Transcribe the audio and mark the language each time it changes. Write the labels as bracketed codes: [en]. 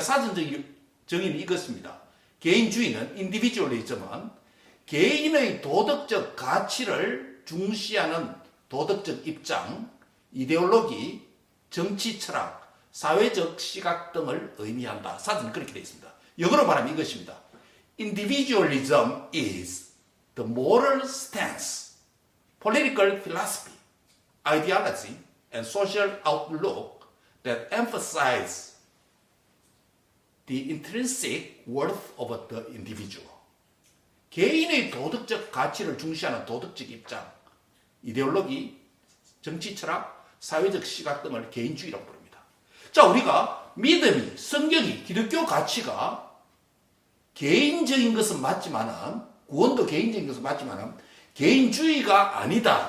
[ko] 사전적 정의는 이것입니다. 개인주의는 인디비주얼리즘은 개인의 도덕적 가치를 중시하는 도덕적 입장, 이데올로기, 정치 철학, 사회적 시각 등을 의미한다. 사전은 그렇게 되어 있습니다. 영어로 말하면 이것입니다. [en] Individualism is the moral stance, political philosophy, ideology, and social outlook that emphasize the intrinsic worth of the individual. [ko] 개인의 도덕적 가치를 중시하는 도덕적 입장, 이데올로기, 정치 철학, 사회적 시각 등을 개인주의라고 부릅니다. 자, 우리가 믿음이, 성경이, 기독교 가치가 개인적인 것은 맞지만은, 구원도 개인적인 것은 맞지만은, 개인주의가 아니다.